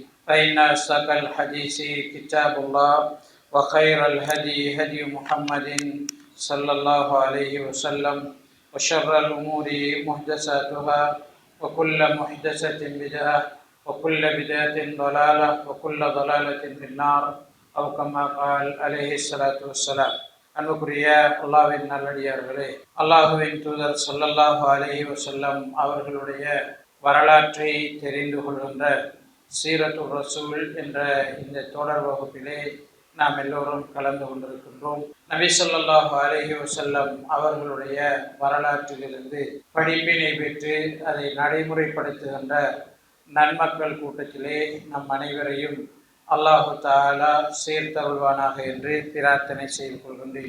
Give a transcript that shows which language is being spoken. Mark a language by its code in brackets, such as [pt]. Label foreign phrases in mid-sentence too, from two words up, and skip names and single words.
[ar] فإن أصدق الحديث كتاب الله وخير الهدي هدي محمد صلى الله عليه وسلم وشر الأمور محدثاتها وكل محدثة بدعة وكل بدعة ضلالة وكل ضلالة في النار أو كما قال عليه الصلاة والسلام. [ta] அன்புக்குரிய அல்லாஹ்வின் நல்லடியார்களே, அல்லாஹுவின் தூதர் [ar] صلى الله عليه وسلم [ta] அவர்களுடைய வரலாற்றை தெரிந்து கொள்கின்ற [ar] سيرة الرسول [ta] என்ற இந்த தொடர் வகுப்பிலே நாம் எல்லோரும் கலந்து கொண்டிருக்கின்றோம். நபி [ar] صلى الله عليه وسلم [ta] அவர்களுடைய வரலாற்றிலிருந்து படிப்பினை பெற்று அதை நடைமுறைப்படுத்துகின்ற நன்மக்கள் கூட்டத்திலே நம் அனைவரையும் அல்லாஹு தஆலா சேர்த்தருள்வானாக என்று பிரார்த்தனை செய்து கொள்கின்றேன்.